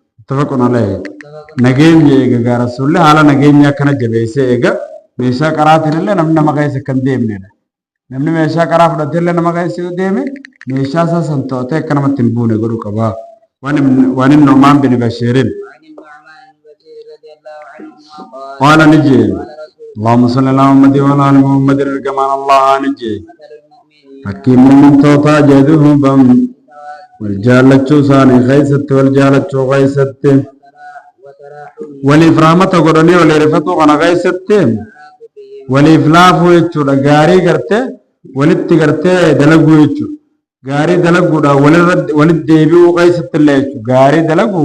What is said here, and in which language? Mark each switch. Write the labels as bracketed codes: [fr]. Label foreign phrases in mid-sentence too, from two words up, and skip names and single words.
[om] Tafaqun alee nageenya eega gaarasuullee haala nageenya akkana jabeessee eega meeshaa qaraatiin illee namni nama keessa kan deemnedha. Namni meeshaa qaraa fudhatee illee nama keessa yoo deeme meeshaa isaa san to'atee akka namatti hin buune godhuu qaba. Waan inni Nu'maan bin Bashiirin qaala ni jee [ar] اللهم صل على محمد و على آل محمد [om] ergamaan Allah ni jee fakkiin mu'mintootaa jedhuhum wal jaallachuu isaanii keessatti wal jaallachuu keessatti waliif rahmata godhanii walii rifatuu kana keessatti waliif laafuu jechuudha gaarii gartee walitti gartee dalaguu jechuudha gaarii dalaguudha walitti deebi'uu keessatti illee jechuudha gaarii dalaguu